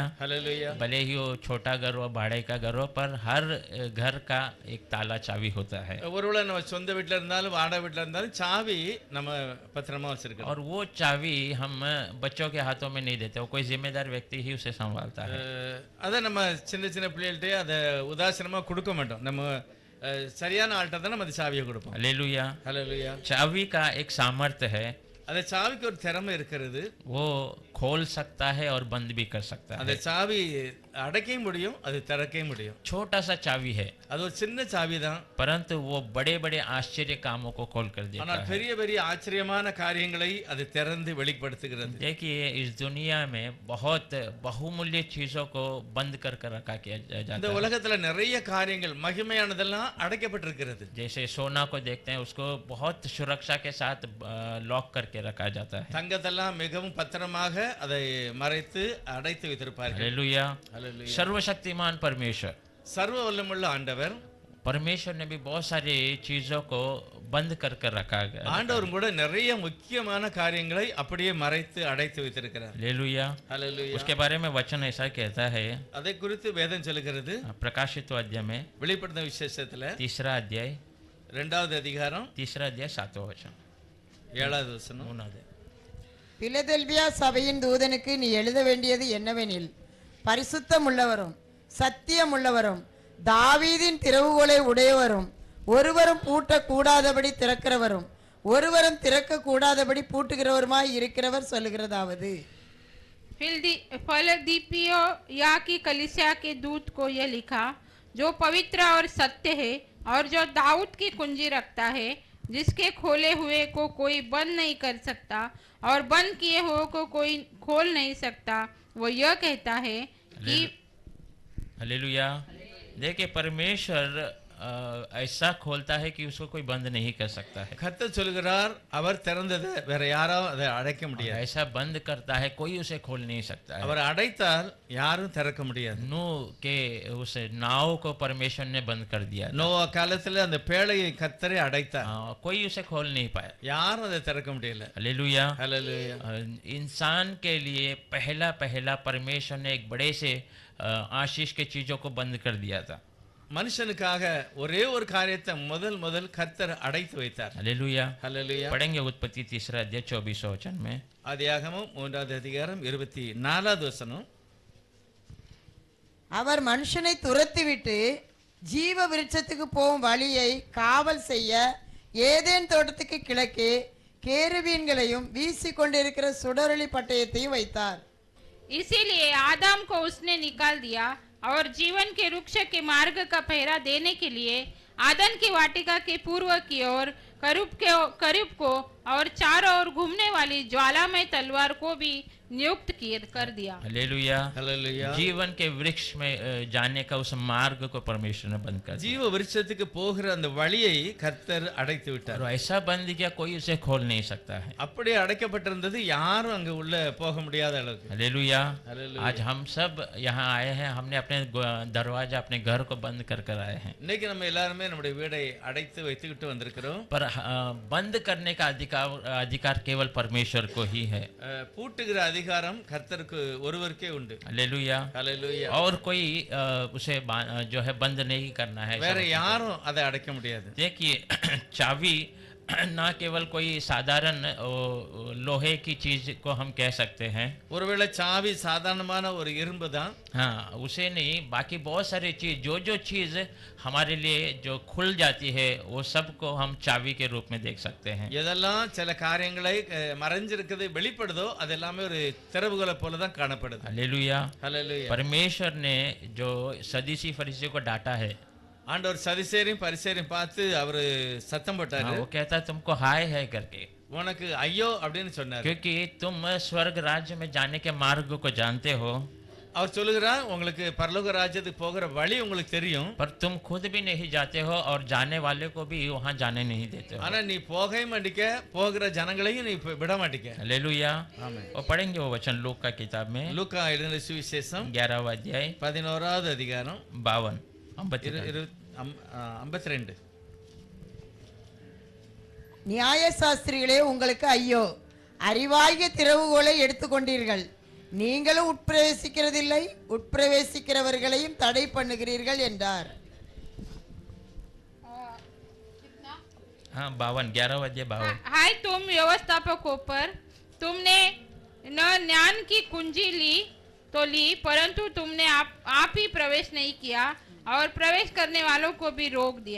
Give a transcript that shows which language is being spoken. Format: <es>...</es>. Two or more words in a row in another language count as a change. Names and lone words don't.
<ta>ஹல்லேலூயா।</ta> <hi>भले ही वो छोटा घर हो, भाड़े का घर हो, पर हर घर का एक ताला चाबी होता है।</hi> <ta>ஒருவேளை நம்ம சொந்த வீட்டில் இருந்தாலும் வாடகை வீட்டில் இருந்தாலும் சாவி நம்ம பத்திரமா வச்சிருக்கோம்।</ta> <hi>और वो चाबी हम बच्चों के हाथों में नहीं देते, वो कोई जिम्मेदार व्यक्ति ही उसे संभालता है।</hi> <ta>அதை நம்ம சின்ன சின்ன பிள்ளைகள்கிட்டே அதை உதாசீனமா கொடுக்க மாட்டோம்। நம்ம சரியான ஆள்கிட்ட தான் நம்ம அந்த சாவியை கொடுப்போம்।</ta> <hi>हालेलुया।</hi> <ta>ஹல்லேலூயா।</ta> <hi>चाबी का एक सामर्थ्य है,</hi> <ta>அந்த சாவிக்கு ஒரு திறமை இருக்கிறது।</ta> <hi>वो खोल सकता है और बंद भी कर सकता</hi> <ta>அந்த</ta> <hi>है।</hi> <ta>சாவி அடைக்கவும் முடியும், அது திறக்கவும் முடியும்।</ta> <hi>छोटा सा चाबी है,</hi> <ta>அது ஒரு சின்ன சாவி தான்,</ta> <hi>परंतु वो बड़े बड़े आश्चर्य कामों को खोल कर देता</hi> <ta>ஆனால்</ta> <hi>है।</hi> <ta>பெரிய பெரிய ஆச்சரியமான காரியங்களை அது திறந்து வெளிப்படுத்துகிறது।</ta> <hi>देखिए, इस दुनिया में बहुत बहुमूल्य चीजों को बंद कर कर रखा किया</hi> <ta>இந்த</ta> <hi>जाता है।</hi> <ta>உலகத்துல நிறைய காரியங்கள் மகிமையானதெல்லாம் அடைக்கப்பட்டிருக்கிறது।</ta> <hi>जैसे सोना को देखते हैं, उसको बहुत सुरक्षा के साथ लॉक करके रखा जाता है।</hi> <ta>தங்கத்தெல்லாம் மிகவும் பத்திரமாக அதை மறைத்து அடைத்து வைத்திருப்பார்கள்।</ta> <hi>हालेलुया।</hi> <ta>ஹல்லேலூயா।</ta> <hi>सर्वशक्तिमान परमेश्वर,</hi> <ta>சர்வ வல்லமுள்ள ஆண்டவர்,</ta> <hi>परमेश्वर ने भी बहुत सारी चीजों को बंद कर कर रखा गया।</hi> <ta>ஆண்டவரும் கூட நிறைய முக்கியமான காரியங்களை அப்படியே மறைத்து அடைத்து வைத்திருக்கிறார்।</ta> <hi>हालेलुया।</hi> <ta>ஹல்லேலூயா।</ta> <hi>उसके बारे में वचन ऐसा कहता है,</hi> <ta>அதை குறித்து வேதம் சொல்லுகிறது।</ta> <hi>प्रकाशित अध्याय में</hi> <ta>வெளிப்படுத்தின விசேஷத்துல</ta> <hi>3 अध्याय</hi> <ta>2வது அதிகாரம்</ta> <hi>3 अध्याय 7 वचन</hi> <ta>7வது வசனம்।</ta> <hi>3 अध्याय।</hi> <ta>பிலதெல்பியா சபையின் தூதனுக்கு நீ எழுத வேண்டியது என்னவெனில், பரிசுத்தம் உள்ளவரும் சத்தியம் உள்ளவரும் தாவீதின் திறவுகோலை உடையவரும் ஒருவரும் பூட்டக்கூடாதபடி திறக்கிறவரும் ஒருவரும் திறக்க கூடாதபடி பூட்டுகிறவருமாய் இருக்கிறவர் சொல்லுகிறதாவது,</ta> <hi>फिलदिपियो या की कलीसिया के दूत को यह लिखा, जो पवित्र और सत्य है और जो दाऊद की कुंजी रखता है, जिसके खोले हुए को कोई बंद नहीं कर सकता और बंद किए हुए को कोई खोल नहीं सकता, वो यह कहता है कि हालेलुया। देखिए, परमेश्वर ऐसा खोलता है कि उसको कोई बंद नहीं कर सकता है।</hi> <ta>கர்த்தர் சொல்கிறார், அவர் திறந்ததை வேற யாரும் அதை அடைக்க</ta> <hi>और</hi> <ta>முடியாது।</ta> <hi>ऐसा बंद करता है, कोई उसे खोल नहीं सकता है।</hi> <ta>அவர் அடைத்தால் யாரும் திறக்க முடியாது।</ta> <hi>नूह के उस नाव को परमेश्वर ने बंद कर दिया था।</hi> <ta>நோவா காலத்துல அந்த பேழையை கர்த்தரே அடைத்தார்,</ta> <hi>कोई उसे खोल नहीं पाया।</hi> <ta>யாரும் அதை திறக்க முடியல।</ta> <hi>हालेलुया।</hi> <ta>ஹல்லேலூயா।</ta> <hi>इंसान के लिए पहला पहला परमेश्वर ने एक बड़े से आशीष के चीजों को बंद कर दिया था।</hi> <ta>மனுஷனுக்காக ஒரே ஒரு காரியத்தை முதல் கர்த்தர் அடைத்து வைத்தார்।</ta> <hi>हालेलुया।</hi> <ta>ஹல்லேலூயா।</ta> <hi>पढ़ेंगे उत्पत्ति 3 अध्याय 24 वचन में।</hi> <ta>ஆதியாகமம் 3வது அதிகாரம் 24வது வசனம்। அவர் மனுஷனை துரத்திவிட்டு ஜீவ விருட்சத்துக்கு போகும் வழியை காவல் செய்ய ஏதேன் தோட்டத்துக்கு கிழக்கே கேருபீன்களையும் வீசிக்கொண்டிருக்கிற சுடரொளி பட்டயத்தையும் வைத்தார்।</ta> <hi>इसीलिए आदम को उसने निकाल दिया और जीवन के वृक्ष के मार्ग का पहरा देने के लिए आदन की वाटिका के पूर्व की ओर करूब को और चारों ओर घूमने वाली ज्वालामय तलवार को भी नियुक्त कर दिया। हालेलुया।</hi> <ta>ஹல்லேலூயா।</ta> <hi>जीवन के वृक्ष में जाने का उस मार्ग को परमेश्वर ने बंद कर दिया।</hi> <ta>ஜீவ விருட்சத்துக்கு போகிற அந்த வழியை கர்த்தர் அடைத்து விட்டார்।</ta> <hi>और ऐसा बंद किया, कोई उसे खोल नहीं सकता है।</hi> <ta>அப்படியே அடைக்கப்பட்டிருந்தது, யாரும் அங்க உள்ள போக முடியாத அளவுக்கு।</ta> <hi>हालेलुया। हालेलुया। आज हम सब यहाँ आए हैं, हमने अपने दरवाजा अपने घर को बंद कर कर आए हैं।</hi> <ta>இன்னைக்கு நம்ம எல்லாருமே நம்முடைய வீடை அடைத்து வைத்துக்கிட்டு வந்திருக்கிறோம்।</ta> <hi>पर बंद करने का अधिकार केवल परमेश्वर को ही है।</hi> <ta>பூட்டுகிற அதிகாரம் கர்த்தருக்கு ஒருவருக்கே உண்டு।</ta> <hi>हालेलुया।</hi> <ta>ஹல்லேலூயா।</ta> <hi>और कोई उसे जो है बंद नहीं करना है।</hi> <ta>வேற யாரும் அதை அடைக்க முடியாது।</ta> <hi>देखिए, चाबी ना केवल कोई साधारण लोहे की चीज को हम कह सकते हैं।</hi> <ta>ஒருவேளை சாவி சாதாரணமான ஒரு இரும்பு தான்,</ta> <hi>हाँ, उसे नहीं, बाकी बहुत सारी चीज जो चीज हमारे लिए जो खुल जाती है, वो सब को हम चाबी के रूप में देख सकते हैं।</hi> <ta>எதெல்லாம் சில காரியங்களை மறைஞ்சிருக்குது வெளிப்படுதோ அது எல்லாமே ஒரு திறவுகோலை போல தான் காணப்படுது।</ta> <hi>हालेलुया।</hi> <ta>ஹல்லேலூயா।</ta> <hi>परमेश्वर ने जो सदीसी फरीसियों को डांटा है,</hi> <ta>ஆண்டவர் சதிசேரையும் பரிசேரையும் பார்த்து அவரு சத்தம் போட்டாரு,</ta> <hi>वो कहता है तुमको हाय है करके,</hi> <ta>உனக்கு ஐயோ அப்படின்னு சொன்னாரு।</ta> <hi>क्योंकि तुम स्वर्ग राज्य में जाने के मार्ग को जानते हो,</hi> <ta>அவர் சொல்லுகிறார், உங்களுக்கு பரலோக ராஜ்யத்துக்கு போகிற வழி உங்களுக்கு தெரியும்,</ta> <hi>पर तुम खुद भी नहीं जाते हो और जाने वाले को भी वहां जाने नहीं देते हो।</hi> <ta>ஆனா நீ போகவே மாட்டிக்க, போகிற ஜனங்களையும் நீ விட மாட்டிக்க।</ta> <hi>हालेलुया।</hi> <ta>ஆமென்।</ta> <hi>और पढ़ेंगे वो वचन लूका का किताब में</hi> <ta>லூக்கா எழுதின சுவிசேஷம்</ta> <hi>11वां अध्याय</hi> <ta>11வது அதிகாரம்</ta> <hi>52 52</hi> <ta>52. நியாயசாஸ்திரிகளே உங்களுக்கு ஐயோ, அறிவாகிய திறவுகோலை எடுத்துக்கொண்டீர்கள், நீங்களும் உட்பிரவேசிக்கிறதில்லை, உட்பிரவேசிக்கிறவர்களையும் தடை பண்ணுகிறீர்கள் என்றார்.</ta> <hi>हाँ 52, 11 बजे 52। हाय तुम व्यवस्थापकों पर, तुमने न ज्ञान की कुंजी ली तो ली, परंतु तुमने आप ही प्रवेश नहीं किया और प्रवेश करने वालों को भी रोक दिया।</hi>